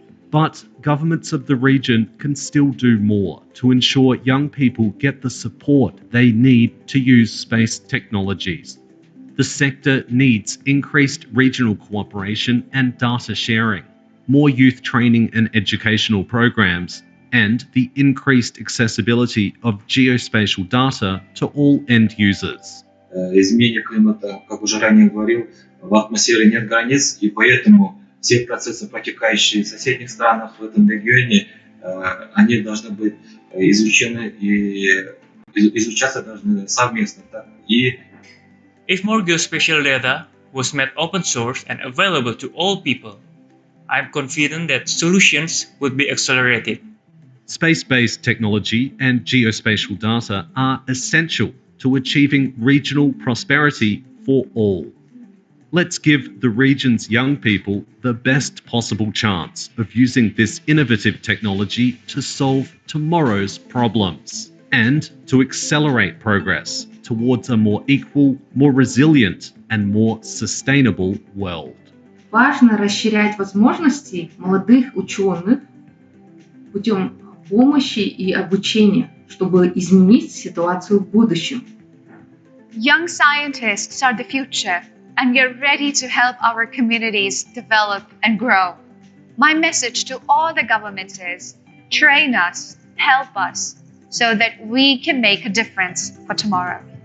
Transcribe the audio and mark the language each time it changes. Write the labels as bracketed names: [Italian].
[English] But governments of the region can still do more to ensure young people get the support they need to use space technologies. The sector needs increased regional cooperation and data sharing, more youth training and educational programs, and the increased accessibility of geospatial data to all end users. [Russian] Изменение климата, как уже ранее говорил, в атмосфере нет границ, и поэтому все процессы, протекающие в соседних странах в этом регионе, они должны быть изучены и изучаться должны совместно. [English] If more geospatial data was made open source and available to all people, I'm confident that solutions would be accelerated. Space-based technology and geospatial data are essential to achieving regional prosperity for all. Let's give the region's young people the best possible chance of using this innovative technology to solve tomorrow's problems and to accelerate progress towards a more equal, more resilient, and more sustainable world. [Russian] Важно расширять возможности молодых ученых путем помощи и обучения, чтобы изменить ситуацию в будущем. [English] Young scientists are the future, and we are ready to help our communities develop and grow. My message to all the governments is, train us, help us, so that we can make a difference for tomorrow.